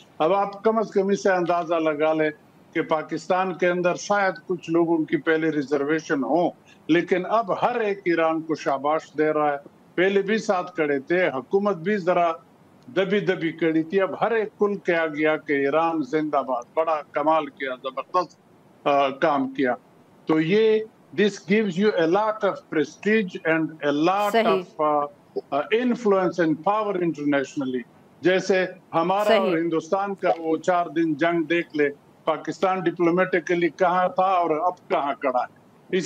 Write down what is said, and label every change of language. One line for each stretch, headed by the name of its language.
Urdu: اب آپ کم از کم اسے اندازہ لگا لیں کہ پاکستان کے اندر شاید کچھ لوگوں کی پہلے ریزرویشن ہو، لیکن اب ہر ایک ایران کو شاباش دے رہا ہے. پہلے بھی ساتھ کھڑے تھے، حکومت بھی ذرا دبی کھڑی تھی، اب ہر ایک کل کہا گیا کہ ایران زندہ باد، بڑا کمال کیا، زبردست کام کیا. تو یہ
English: this gives you a lot of prestige and a lot of influence and power internationally.
Urdu: جیسے ہمارا اور ہندوستان کا وہ 4 دن جنگ دیکھ لے، پاکستان ڈپلومیٹکلی کہاں تھا اور اب کہاں کھڑا ہے.